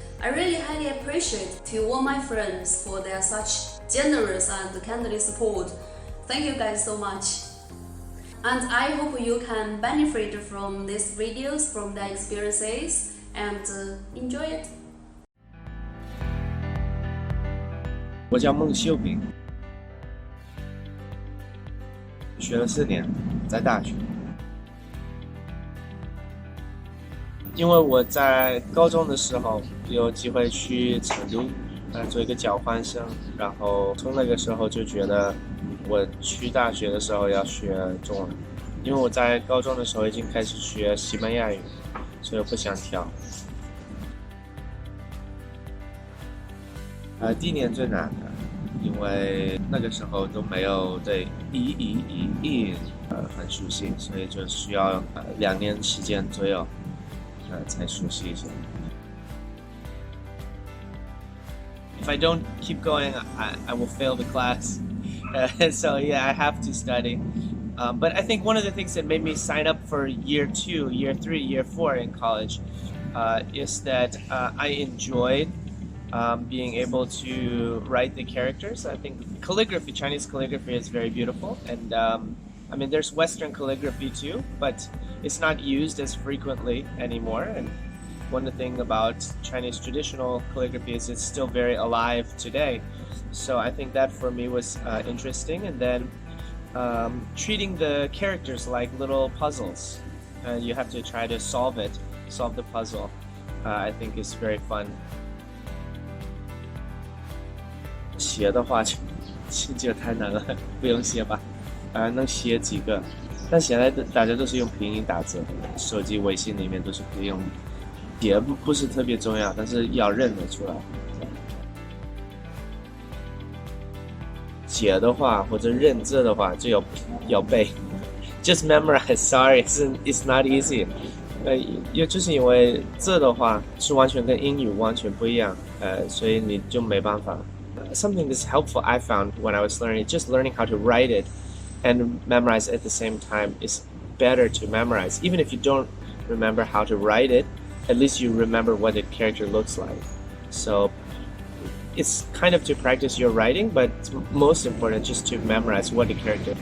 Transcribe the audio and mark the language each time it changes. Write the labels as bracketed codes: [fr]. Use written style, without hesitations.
[en] I really highly appreciate to all my friends for their such generous and kindly support. Thank you guys so much. And I hope you can benefit from these videos, from their experiences, and enjoy it. [zh] 我叫孟秀平，学了4年，在大学。因为我在高中的时候有机会去成都，做一个交换生，然后从那个时候就觉得我去大学的时候要学中文，因为我在高中的时候已经开始学西班牙语，所以我不想跳。第1年最难的。因为那个时候都没有对语很熟悉，所以就需要2年时间左右才熟悉一些。 [en] If I don't keep going, I will fail the class. So yeah, I have to study. But I think one of the things that made me sign up for year 2, year 3, year 4 in college is that I enjoyed being able to write the characters. I think calligraphy, Chinese calligraphy is very beautiful, and I mean there's Western calligraphy too, but it's not used as frequently anymore. And one thing about Chinese traditional calligraphy is it's still very alive today. So I think that for me was interesting. And then treating the characters like little puzzles, you have to try to solve the puzzle. I think is very fun. [zh] 写的话就太难了，不用写吧，能写几个，但现在大家都是用拼音打字，手机微信里面都是可以用，写不是特别重要，但是要认得出来。写的话或者认字的话就要背 ， [en] just memorize. Sorry, it's not easy. [zh] 就是因为字的话是完全跟英语完全不一样，所以你就没办法。 [en] Something that's helpful I found when I was learning, just learning how to write it and memorize at the same time is better to memorize. Even if you don't remember how to write it, at least you remember what the character looks like. So it's kind of to practice your writing, but it's most important just to memorize what the character.